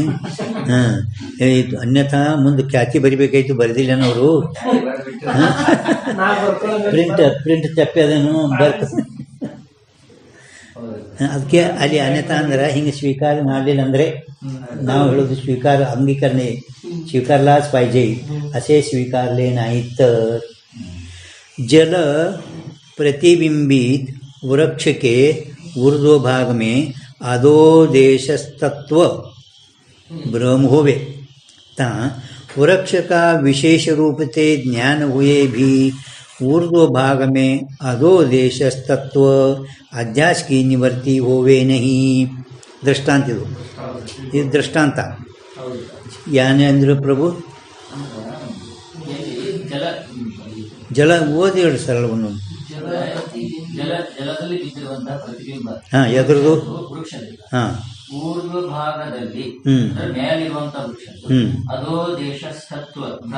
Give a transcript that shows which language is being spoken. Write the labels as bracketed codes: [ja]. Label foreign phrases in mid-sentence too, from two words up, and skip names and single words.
[kn] ಹಾಂ, ಅನ್ಯಥಾ ಮುಂದೆ ಖ್ಯಾತಿ ಬರಿಬೇಕಾಯ್ತು, ಬರೆದಿಲ್ಲ ಅವರು. ಪ್ರಿಂಟ್ ತಪ್ಪಿ ಅದನ್ನು ಅದಕ್ಕೆ ಅಲ್ಲಿ ಅನ್ಯಥಾ ಅಂದ್ರೆ ಹಿಂಗೆ ಸ್ವೀಕಾರ ಮಾಡಲಿಲ್ಲ ಅಂದರೆ ನಾವು ಹೇಳೋದು ಸ್ವೀಕಾರ [mr] अंगीकरणे स्वीकारलाच पाहिजे, असे स्वीकारले नाही तर. [hi] जल प्रतिबिंबित वृक्ष के ऊर्ध्व भाग में अधोदेशस्तत्व भ्रम होवे ता वृक्ष का विशेष रूप से ज्ञान हुए भी ऊर्ध्व भाग में अधोदेशस्तत्व अध्यास की निवृत्ति होवे नहीं. [kn] दृष्टांत ಇದು ದೃಷ್ಟಾಂತ. ಯಾನೆಂದ್ರು ಪ್ರಭು? ಜಲ ಓದಿ ಹೇಳಿ ಸರಳ ಒಂದೊಂದು. ಹಾಂ, ಎದುರದು? ಹಾಂ, ಊರ್ಧ್ವ ಭಾಗದಲ್ಲಿ ಮೇಲಿರುವಂತಹ ವೃಕ್ಷ ಅದೋ ದೇಶಸ್ಥತ್ವ ಭ್ರಮ.